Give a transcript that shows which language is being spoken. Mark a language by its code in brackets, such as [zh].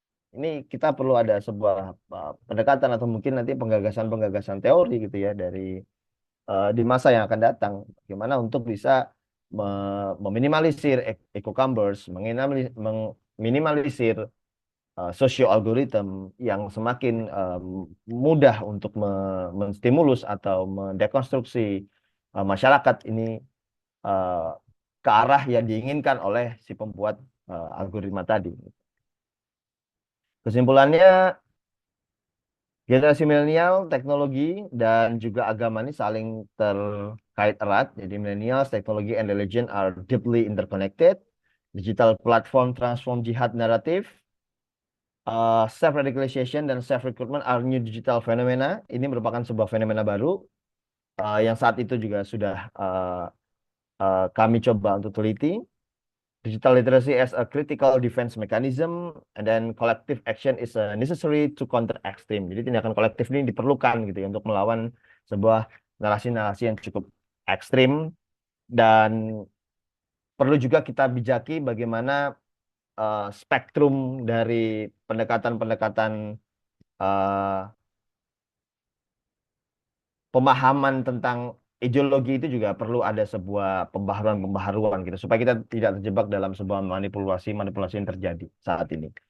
[id] Ini kita perlu ada sebuah pendekatan atau mungkin nanti penggagasan-penggagasan teori gitu ya dari di masa yang akan datang, bagaimana untuk bisa meminimalisir echo chambers, meminimalisir sosio algoritma yang semakin mudah untuk menstimulus atau mendekonstruksi masyarakat ini ke arah yang diinginkan oleh si pembuat algoritma tadi. Kesimpulannya, generasi milenial, teknologi, dan juga agama ini saling terkait kait erat. [en] Jadi millennials, technology, and religion are deeply interconnected. Digital platform transform jihad naratif. Self-radicalization dan self-recruitment are new digital phenomena. [id] Ini merupakan sebuah fenomena baru yang saat itu juga sudah kami coba untuk teliti. [en] Digital literacy as a critical defense mechanism, and then collective action is necessary to counter extreme. [id] Jadi tindakan kolektif ini diperlukan gitu ya untuk melawan sebuah narasi-narasi yang cukup ekstrim, dan perlu juga kita bijaki bagaimana spektrum dari pendekatan-pendekatan pemahaman tentang ideologi itu juga perlu ada sebuah pembaharuan-pembaharuan gitu supaya kita tidak terjebak dalam sebuah manipulasi-manipulasi yang terjadi saat ini.